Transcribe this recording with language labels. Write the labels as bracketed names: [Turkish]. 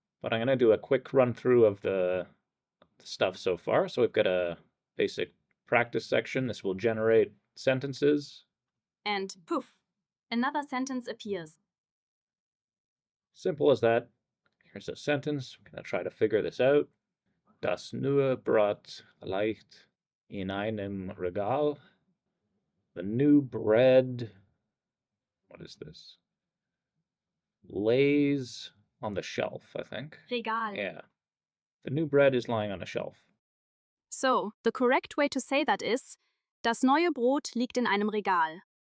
[English] But I'm going to do a quick run through of the stuff so far. So we've got a basic practice section. This will generate sentences. And poof, another sentence appears. Simple as that. Here's a sentence. I'm going to try to figure this out. [German] Das neue Brot liegt in einem Regal. [English] The new bread, what is this? Lays on the shelf, I think. [German] Regal. [English] Yeah. The new bread is lying on a shelf. So, the correct way to say that is, [German] das neue Brot liegt in einem Regal.